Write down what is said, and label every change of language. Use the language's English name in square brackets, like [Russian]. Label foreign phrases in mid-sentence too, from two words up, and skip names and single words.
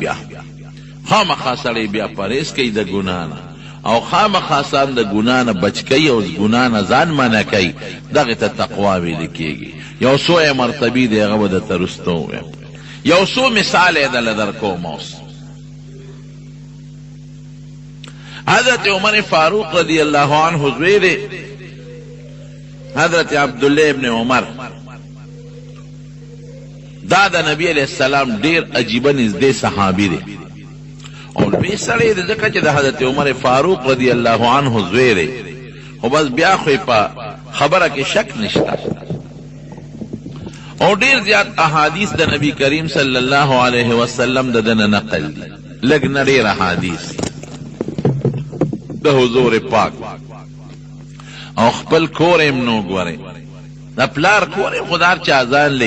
[Pashto] بیا خامخا سړی بیا پرهیز کوي د ګناه نه او خامخا ځان د ګناه نه بچ کوي او ګناه نه ځان منع کوي. دغې ته تقوا ویل کېږي. یو څو یې مرتبې دی هغه به درته وروسته ووایم. یو څو مثال یې دله درکوم. اوس حضرت عمر فاروق [Arabic] رضی اللہ عنہ [Pashto] زوی دی حضرت عبداللہ ابن عمر. دا د نبی [Arabic] علیہ السلام [Pashto] ډیر عجیبه نږدې صحابي دی او لوی سړی دی، ځکه چې د حضرت عمر فاروق [Arabic] رضی اللہ عنہ [Pashto] زوی دی. خو بس بیا خو په خبره کې شک نشته او ډیر زیات احادیث د نبی کریم [Arabic] صلی الله علیه وسلم [Pashto] د دنه نقل دي. لږ نه ډیر احادیث د حضور پاک او خپل کور هم نو ګورئ، د پلار کور یې خو د هر چا ځان لئ.